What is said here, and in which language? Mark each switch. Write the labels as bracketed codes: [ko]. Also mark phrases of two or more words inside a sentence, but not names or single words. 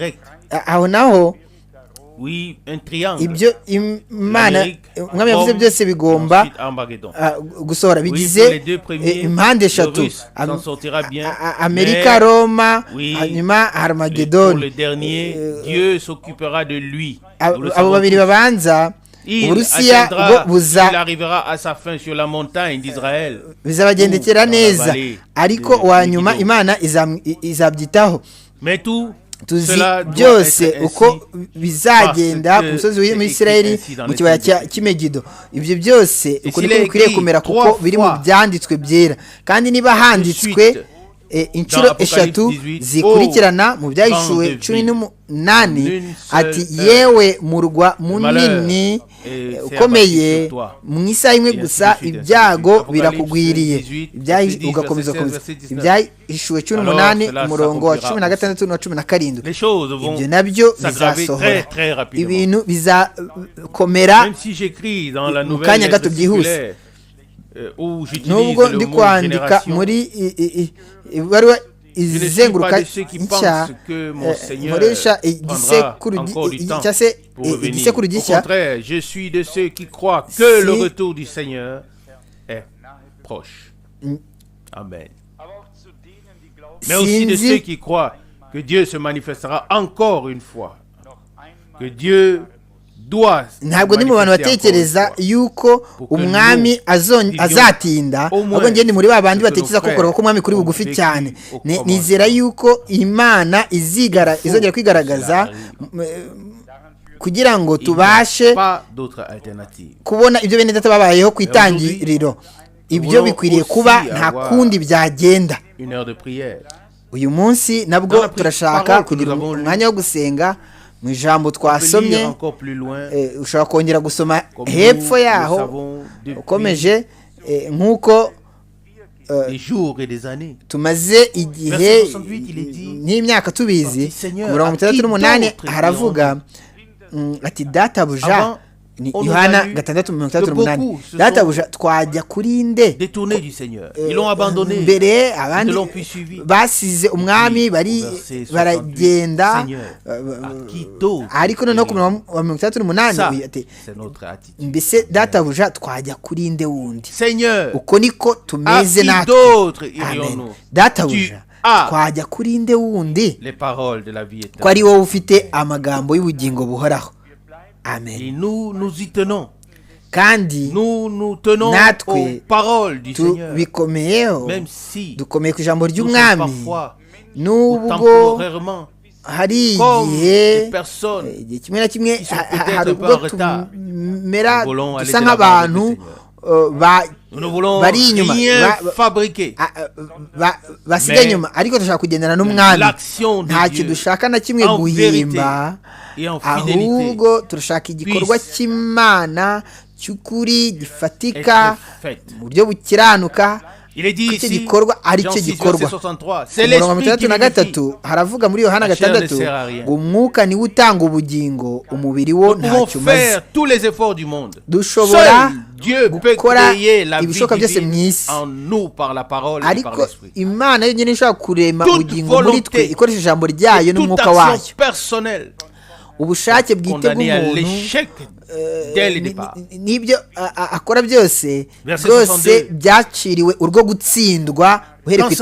[rw] Aho naho ibyo Imana umwami yavuze byose bigomba gusohora bigize impande eshatu: Amerika, Roma, hanyuma Armageddon. Abo babiri babanza Uburusiya bwo bizabagendekera neza ariko wa nyuma Imana izabyitaho. tuzi [fr] Cela doit [rw] byose [fr] être [rw] uko [fr] ainsi [rw] bizagenda [fr] parce [rw] ku [fr] que [rw] musozi [fr] c'est [rw] w'Isirayeli [fr] écrit ainsi dans [rw] mu [fr] les [rw] kibaya [fr] Saintes [rw] cy'Imegido. Ibyo byose [fr] Et [rw] uko [fr] s'il [rw] niko [fr] est [rw] bikwiriye [fr] écrit [rw] kumera [fr] trois [rw] kuko biri mu [fr] fois [rw] byanditswe byera, kandi niba handitswe [fr] suite [rw] inshuro [fr] dans Apocalypse [rw] eshatu [fr] 18, [rw] zikurikirana mu byahishuwe [fr] grande [rw] 18 [fr] d'une [rw] ati [fr] seule [rw] yewe murwa [fr] malheur [rw] munini [fr] s'est [rw] ukomeye [fr] abattu sur toi. [rw] mu isaha imwe [fr] Et ainsi [rw] gusa [fr] de suite, [rw] ibyago [fr] ainsi de suite. [rw] birakugwiriye. [fr] Apocalypse 18, [rw] Ugakomeza [fr] verset 16, [rw] komeza [fr] verset 19. [rw] ibyahishuwe 18 [fr] Alors, cela [rw] umurongo wa [fr] s'accomplira [rw] 16 n'uwa 17. [fr] Les choses vont [rw] Ibyo nabyo [fr] s'aggraver [rw] bizasohora, [fr] très très rapidement. [rw] ibintu bizakomera [fr] Même si j'écris dans la [rw] mu [fr] nouvelle [rw] kanya [fr] lettre [rw] gato byihuse. [fr] circulaire où j'utilise [rw] Nubwo [fr] le [rw] ndi [fr] mot [rw] kwandika [fr] génération, [rw] muri ibaruwa [fr] je ne suis [rw] izenguruka [fr] pas de ceux qui [rw] nshya [fr] pensent que mon Seigneur [rw] nkoresha [fr] prendra [rw] igisekuru [fr] encore du temps [rw] cyangwa se [fr] pour revenir. [rw] igisekuru [fr] Au [rw] gishya. [fr] contraire, je suis de ceux qui croient que le [rw] Si- [fr] retour du Seigneur est proche. Amen. Mais aussi de [rw] Sinzi- [fr] ceux qui croient que Dieu se manifestera encore une fois. Que Dieu doit se [rw] ntabwo ndi mu bantu [fr] manifester [rw] batekereza [fr] encore une fois. [rw] yuko umwami azatinda, ahubwo njye ndi muri ba bandi batekereza ko kugaruka k'umwami kuri bugufi cyane. Nizera yuko Imana izongera kwigaragaza kugira ngo [fr] Il n'y a [rw] tubashe [fr] pas d'autre alternative. [rw] kubona ibyo bene data babayeho ku itangiriro. Ibyo bikwiriye kuba nta kundi byagenda. [fr] Une heure de prière. [rw] Uyu munsi nabwo turashaka kugira umwanya wo gusenga. Mu ijambo [fr] On peut [rw] twasomye [fr] lire encore plus loin. [rw] ushobora kongera gusoma [fr] Comme [rw] hepfo [fr] nous [rw] yaho [fr] le savons depuis [rw] ukomeje nk'uko [fr] des jours et des années. [rw] tumaze igihe [fr] Verset 68, il est dit, [rw] n'imyaka tubizi. [fr] Seigneur, [rw] ku mirongo itandatu [fr] à qui [rw] n'umunani [fr] d'autre [rw] haravuga ati databuja, [fr] Avant, [rw] ni [fr] on nous [rw] Yohana [fr] a lu [rw] 6:38, [fr] que beaucoup se [rw] databuja twajya kuri nde [fr] Détournés du Seigneur. Ils l'ont abandonné. [rw] mbere [fr] Ils [rw] abandi [fr] ne l'ont plus suivi. [rw] basize umwami bari [fr] Au verset 68, [rw] baragenda. [fr] Seigneur, à qui d'autre [rw] ariko noneho ku murongo wa 68 [fr] Ça, [rw] ati [fr] c'est notre attitude. [rw] mbese databuja twajya kuri nde wundi. [fr] Seigneur, [rw] Uko niko [fr] à [rw] tumeze [fr] qui [rw] natwe. [fr] d'autre [rw] Amen. [fr] irions-nous? [rw] Databuja [fr] Tu as [rw] twajya kuri nde wundi [fr] les paroles de la vie [rw] ko ari [fr] éternelle. [rw] wowe ufite amagambo y'ubugingo buhoraho. Amen. [fr] Et nous nous y tenons. [rw] kandi [fr] Nous nous tenons [rw] Natwe, [fr] aux paroles du Seigneur. [rw] tubikomeyeho, [fr] Même si [rw] dukomeye ku ijambo [fr] nous sommes [rw] ry'umwami [fr] parfois ou [rw] nubwo [fr] temporairement [rw] hari [fr] comme [rw] igihe [fr] des personnes [rw] igihe kimwe na kimwe [fr] qui sont [rw] ha- [fr] peut-être [rw] hari [fr] un peu [rw] ubwo [fr] en retard. [rw] tumera [fr] Nous voulons aller [rw] dusa [fr] de l'avant avec [rw] nk'abantu [fr] le nous ne voulons [rw] bari inyuma [fr] rien fabriquer. [rw] basigaye [fr] Mais [rw] inyuma, ariko dushaka kugendana n'umwami. [fr] L'action de [rw] Ntacyo [fr] Dieu [rw] dushaka na kimwe [fr] en [rw] guhimba, [fr] vérité et en fidélité [rw] ahubwo turashaka igikorwa [fr] puisse [rw] cy'Imana cy'ukuri [fr] être [rw] gifatika [fr] faite. [rw] mu buryo bukiranuka. [fr] Il est dit [rw] Icyo [fr] ici, [rw] gikorwa ari [fr] Jean [rw] cyo [fr] 6, [rw] gikorwa. [fr] verset 63, [rw] Ku [fr] c'est [rw] murongo wa [fr] l'esprit qui [rw] 63 [fr] vivifie. [rw] haravuga muri Yohana [fr] La chair ne [rw] 6 [fr] sert à rien. [rw] ngo umwuka niwe utanga ubugingo, umubiri wo [fr] Nous pouvons [rw] ntacyo umaze. [fr] faire tous les efforts du monde. [rw] Dushobora [fr] Seul Dieu peut [rw] gukora [fr] créer la vie [rw] ibishoboka byose mu [fr] divine [rw] isi, [fr] en nous par la parole et par [rw] ariko [fr] l'esprit. [rw] Imana yonyine ishobora kurema [fr] Toute [rw] ubugingo muri twe [fr] volonté, [rw] ikoresheje ijambo ryayo [fr] Toute [rw] n'umwuka wayo. [fr] action personnelle [rw] Ubushake bwite [fr] condamnée à [rw] bw'umuntu [fr] l'échec dès le départ. [rw] n'ibyo akora byose [fr] Verset [rw] rwose [fr] 62. [rw] byaciriwe urwo gutsindwa uhereye [fr] Qu'en